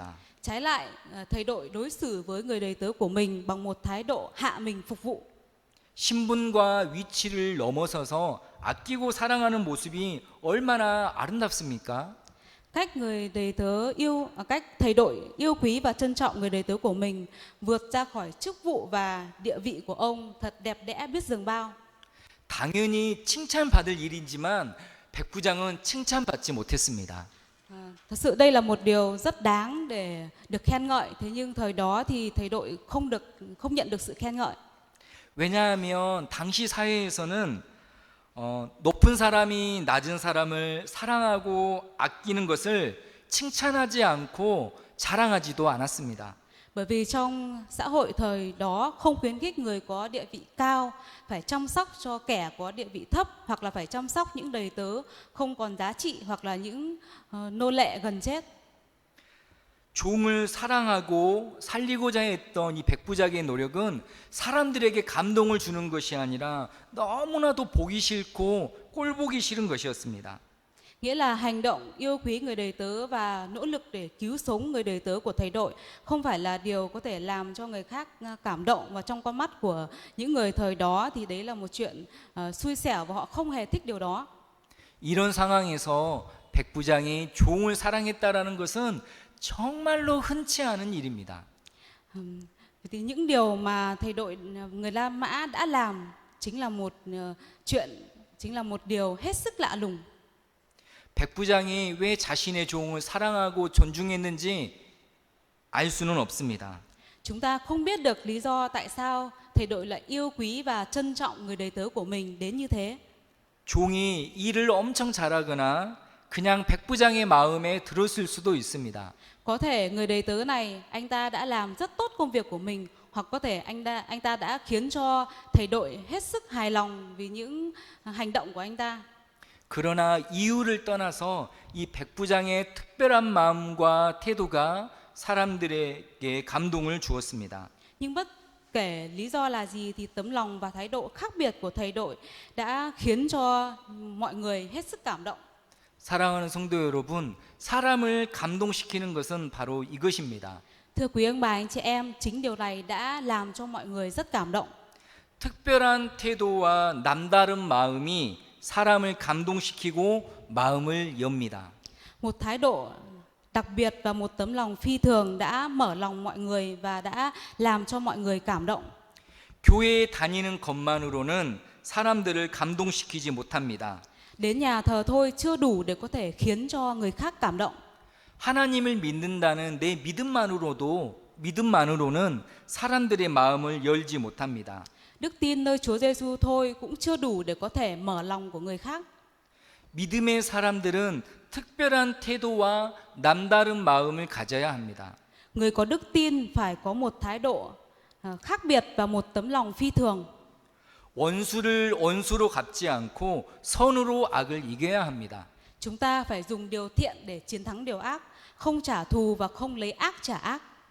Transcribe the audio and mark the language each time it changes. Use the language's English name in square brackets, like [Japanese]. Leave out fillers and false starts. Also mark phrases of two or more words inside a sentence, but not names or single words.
[Vietnamese] Trái lại, thầy đội đối xử với người đầy tớ của mình bằng một thái độ hạ mình phục vụ. [Korean] 신분과 위치를 넘어서서 아끼고 사랑하는 모습이 얼마나 아름답습니까? [Vietnamese] Cách thầy đội yêu quý và trân trọng người đầy tớ của mình vượt ra khỏi chức vụ và địa vị của ông thật đẹp đẽ biết dường bao. [Korean] 당연히 칭찬받을 일이지만 백부장은 칭찬받지 못했습니다. [Vietnamese] Thật sự đây là một điều rất đáng để được khen ngợi, thế nhưng thời đó thì thầy đội không nhận được sự khen ngợi. [Korean] 왜냐하면 당시 사회에서는 높은 사람이 낮은 사람을 사랑하고 아끼는 것을 칭찬하지 않고 자랑하지도 않았습니다. [Vietnamese] Bởi vì trong xã hội thời đó không khuyến khích người có địa vị cao phải chăm sóc cho kẻ có địa vị thấp hoặc là phải chăm sóc những đầy tớ không còn giá trị hoặc là những nô lệ gần chết. [Korean] 종을 사랑하고 살리고자 했던 이 백부장의 노력은 사람들에게 감동을 주는 것이 아니라 너무나도 보기 싫고 꼴 보기 싫은 것이었습니다. [Vietnamese] Nghĩa là hành động yêu quý người đầy tớ và nỗ lực để cứu sống người đầy tớ của thầy đội không phải là điều có thể làm cho người khác cảm động, và trong con mắt của những người thời đó thì đấy là một chuyện xui xẻo và họ không hề thích điều đó. [Korean] 이런 상황에서 백부장이 종을 사랑했다라는 것은 정말로 흔치 않은 일입니다. [Vietnamese] Thì những điều mà thầy đội người La Mã đã làm chính là một điều hết sức lạ lùng. [Korean] 백부장이 왜 자신의 종을 사랑하고 존중했는지 알 수는 없습니다. [Vietnamese] Chúng ta không biết được lý do tại sao thầy đội lại yêu quý và trân trọng người đầy tớ của mình đến như thế. [Korean] 종이 일을 엄청 잘하거나 그냥 백부장의 마음에 들었을 수도 있습니다. [Vietnamese] Có thể người đầy tớ này anh ta đã làm rất tốt công việc của mình hoặc có thể anh ta đã khiến cho thầy đội hết sức hài lòng vì những hành động của anh ta. [Korean] 그러나 이유를 떠나서 이 백부장의 특별한 마음과 태도가 사람들에게 감동을 주었습니다. [Vietnamese] Nhưng bất kể lý do là gì thì tấm lòng và thái độ khác biệt của thầy đội đã khiến cho mọi người hết sức cảm động. [Korean] 사랑하는 성도 여러분, 사람을 감동시키는 것은 바로 이것입니다. [Vietnamese] Thưa quý ông bà anh chị em, chính điều này đã làm cho mọi người rất cảm động. [Korean] 특별한 태도와 남다른 마음이 사람을 감동시키고 마음을 엽니다. [Vietnamese] Một thái độ đặc biệt và một tấm lòng phi thường đã mở lòng mọi người và đã làm cho mọi người cảm động. [Korean] 교회에 다니는 것만으로는 사람들을 감동시키지 못합니다. [Vietnamese] Đến nhà thờ thôi chưa đủ để có thể khiến cho người khác cảm động. [Korean] 하나님을 믿는다는 내 믿음만으로는 사람들의 마음을 열지 못합니다. [Vietnamese] Đức tin nơi Chúa Giêsu thôi cũng chưa đủ để có thể mở lòng của người khác. [Korean] 믿음의 사람들은 특별한 태도와 남다른 마음을 가져야 합니다. [Vietnamese] Người có đức tin phải có một thái độ khác biệt và một tấm lòng phi thường. [Korean] 원수를 원수로 갚지 않고 선으로 악을 이겨야 합니다. [Vietnamese] Chúng ta phải dùng điều thiện để chiến thắng điều ác, không trả thù và không lấy ác trả ác.